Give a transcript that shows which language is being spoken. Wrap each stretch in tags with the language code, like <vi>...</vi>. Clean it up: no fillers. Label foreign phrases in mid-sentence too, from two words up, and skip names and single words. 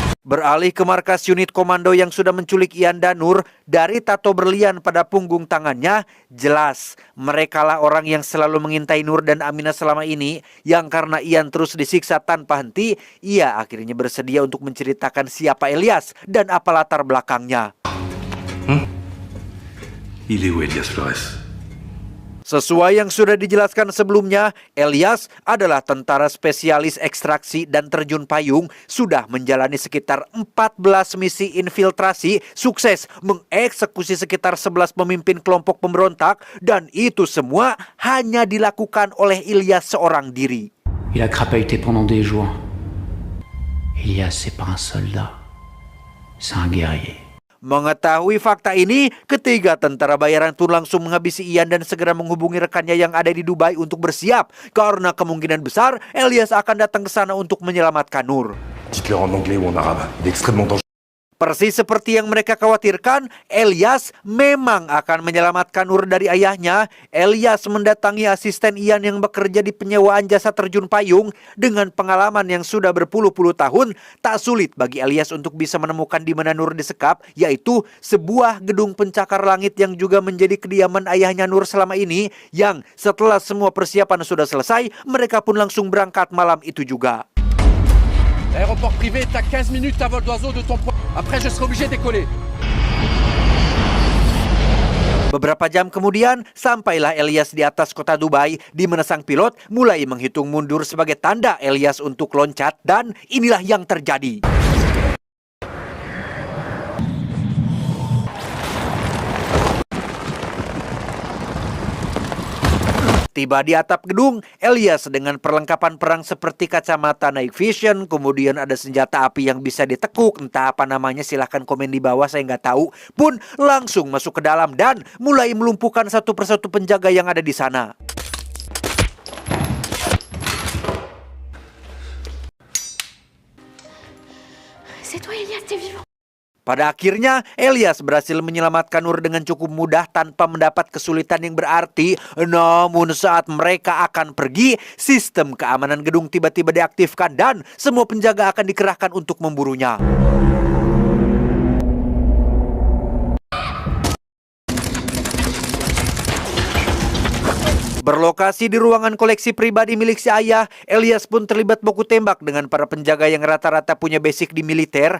<id>Beralih ke markas unit komando yang sudah menculik Ian dan Nur, dari tato berlian pada punggung tangannya, jelas merekalah orang yang selalu mengintai Nur dan Aminah selama ini, yang karena Ian terus disiksa tanpa henti, ia akhirnya bersedia untuk menceritakan siapa Elias dan apa latar belakangnya.</id> <fr>Il est où Elias Flores?</fr> <id>Sesuai yang sudah dijelaskan sebelumnya, Elias adalah tentara spesialis ekstraksi dan terjun payung, sudah menjalani sekitar 14 misi infiltrasi, sukses mengeksekusi sekitar 11 pemimpin kelompok pemberontak, dan itu semua hanya dilakukan oleh Elias seorang diri.</id> <fr>Il a crapahuté pendant des jours. Elias, c'est pas un soldat. C'est un guerrier.</fr> <id>Mengetahui fakta ini, ketiga tentara bayaran pun langsung menghabisi Ian dan segera menghubungi rekannya yang ada di Dubai untuk bersiap, karena kemungkinan besar Elias akan datang ke sana untuk menyelamatkan Nur.</id> <fr>Dites-leur en anglais ou en arabe. Il est extrêmement dangereux.</fr> <id>Persis seperti yang mereka khawatirkan, Elias memang akan menyelamatkan Nur dari ayahnya. Elias mendatangi asisten Ian yang bekerja di penyewaan jasa terjun payung. Dengan pengalaman yang sudah berpuluh-puluh tahun, tak sulit bagi Elias untuk bisa menemukan di mana Nur disekap, yaitu sebuah gedung pencakar langit yang juga menjadi kediaman ayahnya Nur selama ini, yang setelah semua persiapan sudah selesai, mereka pun langsung berangkat malam itu juga.</id> <fr>Aéroport privé est à 15 minutes à vol d'oiseau de ton point. Après, je serai obligé de décoller.</fr> <id>Beberapa jam kemudian, sampailah Elias di atas kota Dubai, di mana sang pilot mulai menghitung mundur sebagai tanda Elias untuk loncat, dan inilah yang terjadi. Tiba di atap gedung, Elias dengan perlengkapan perang seperti kacamata</id> <en>night vision,</en> <id>kemudian ada senjata api yang bisa ditekuk, entah apa namanya, silahkan komen di bawah, saya nggak tahu, pun langsung masuk ke dalam dan mulai melumpuhkan satu persatu penjaga yang ada di sana.</id> <fr>C'est toi, Elias, t'es vivant.</fr> <id>Pada akhirnya, Elias berhasil menyelamatkan Nur dengan cukup mudah tanpa mendapat kesulitan yang berarti. Namun saat mereka akan pergi, sistem keamanan gedung tiba-tiba diaktifkan dan semua penjaga akan dikerahkan untuk memburunya. Berlokasi di ruangan koleksi pribadi milik si ayah, Elias pun terlibat baku tembak dengan para penjaga yang rata-rata punya basic di militer.</id>